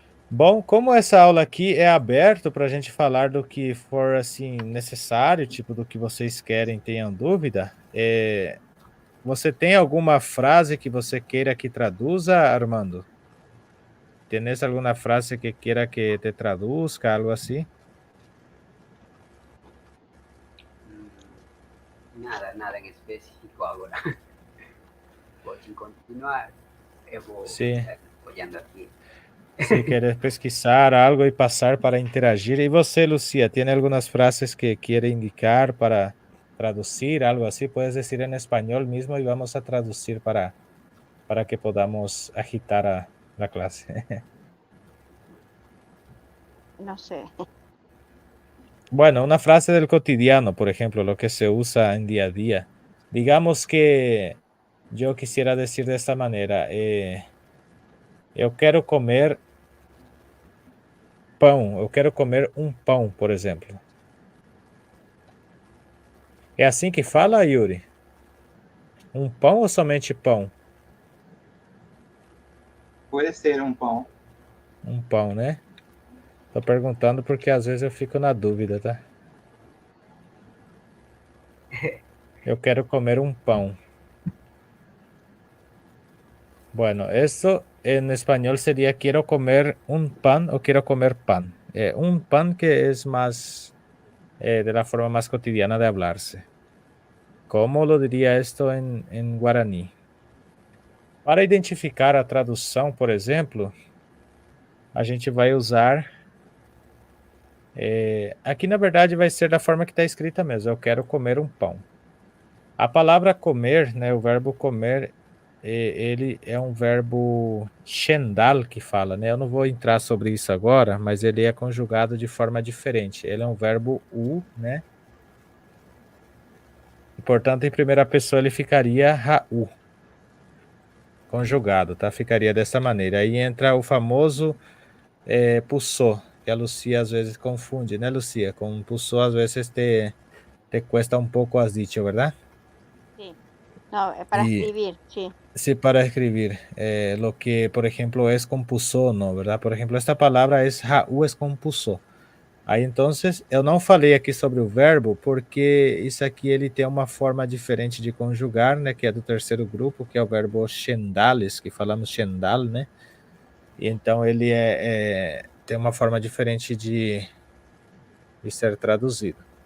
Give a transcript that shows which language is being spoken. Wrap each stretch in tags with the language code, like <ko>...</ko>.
<pt>Bom, como essa aula aqui é aberto para a gente falar do que for assim necessário, tipo do que vocês querem, tenham dúvida, você tem alguma frase que você queira que traduza, Armando?</pt> <es>¿Tienes alguna frase que quiera que te traduzca, algo así? Nada en específico ahora. Voy a continuar. Voy Sí. apoyando aquí. Si quieres pesquisar algo y pasar para interagir. ¿Y você, Lucia, tiene algunas frases que quiere indicar para traducir, algo así, puedes decir en español mismo y vamos a traducir para que podamos agitar la clase. No sé. Bueno, una frase del cotidiano, por ejemplo, lo que se usa en día a día. Digamos que yo quisiera decir de esta manera,</es> <pt>eu quero comer pão, eu quero comer um pão, por exemplo. É assim que fala, Yuri? Um pão ou somente pão?</pt> <es>Puede ser un pão.</es> <pt>Um pão, né? Tô perguntando porque às vezes eu fico na dúvida, tá? Eu quero comer un pão.</pt> <es>Bueno, esto en español sería quiero comer un pan o quiero comer pan. Un pan que es más de la forma más cotidiana de hablarse. ¿Cómo lo diría esto en guaraní?</es> <pt>Para identificar a tradução, por exemplo, a gente vai usar. Aqui, na verdade, vai ser da forma que está escrita mesmo. Eu quero comer um pão. A palavra comer, né, o verbo comer, ele é um verbo shendal que fala, né? Eu não vou entrar sobre isso agora, mas ele é conjugado de forma diferente. Ele é um verbo né? E, portanto, em primeira pessoa ele ficaria ra'u. Conjugado, tá? Ficaria dessa maneira. Aí entra o famoso pulsou, que a Lucia às vezes confunde, né, Lucia?</pt> <es>Com pulsou</es> <pt>às vezes</pt> <es>te cuesta un poco, has dicho, ¿verdad? Sí. No, para escribir, sí. Sí, para escribir. Lo que, por ejemplo, es con pulsou, ¿no? ¿Verdad? Por ejemplo, esta palavra es ra'u, es com pulsou.</es> <pt>Aí, entonces, eu não falei aqui sobre o verbo, porque isso aqui ele tem uma forma diferente de conjugar, né? Que é do terceiro grupo, que é o verbo shendales, que falamos shendal, né? E então ele tem uma forma diferente de ser traduzido.</pt>